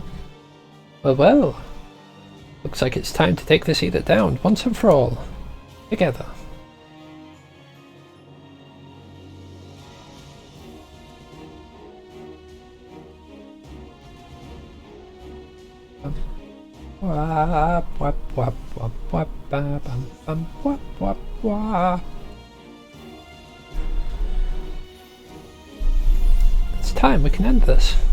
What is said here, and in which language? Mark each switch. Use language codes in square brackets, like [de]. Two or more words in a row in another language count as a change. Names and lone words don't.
[en] Well, well. Looks like it's time to take this edict down, once and for all. Together. Wap wap wap wap wap bam bam wap wap wap. time, we can end this.